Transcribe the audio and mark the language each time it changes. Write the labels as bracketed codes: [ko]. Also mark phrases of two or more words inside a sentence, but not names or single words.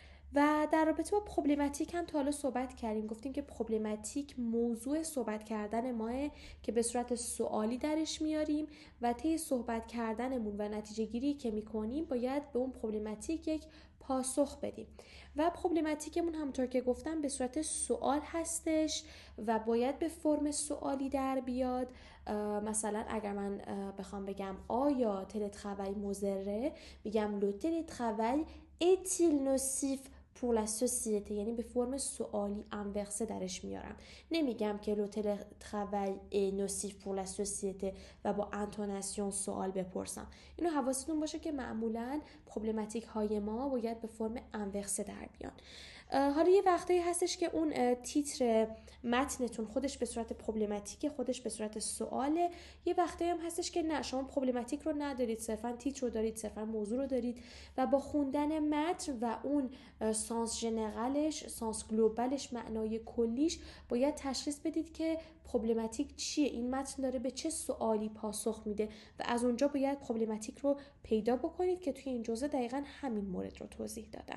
[fa] و در رابطه با پروبلماتیک هم تا حالا صحبت کردیم، گفتیم که پروبلماتیک موضوع صحبت کردن ماه که به صورت سوالی درش میاریم و طی صحبت کردنمون و نتیجه گیری که میکنیم باید به اون پروبلماتیک یک پاسخ بدیم و پروبلماتیکمون همونطور که گفتم به صورت سوال هستش و باید به فرم سوالی در بیاد. مثلا اگر من بخوام بگم آیا تلتراوی مضره، میگم [fr] le télétravail est-il nocif pour la société, [fa] یعنی به فرم سوالی انورسه درش میارم. نمیگم که [fr] le télétravail est nocif pour la société [fa] و با انتوناسیون سوال بپرسم. اینو حواستون باشه که معمولا پروبلماتیک های ما باید به فرم انورسه در بیان. حالا یه وقتایی هستش که اون تیتر متنتون خودش به صورت پروبلماتیک، خودش به صورت سواله. یه وقتایی هم هستش که نه، شما پروبلماتیک رو ندارید، صرفا تیتر رو دارید، صرفا موضوع رو دارید و با خوندن متن و اون سانس ژنرالش، سانس گلوبالش، معنای کلیش باید تشخیص بدید که پروبلماتیک چیه، این متن داره به چه سوالی پاسخ میده و از اونجا باید پروبلماتیک رو پیدا بکنید که توی این جزء دقیقاً همین مورد رو توضیح دادم.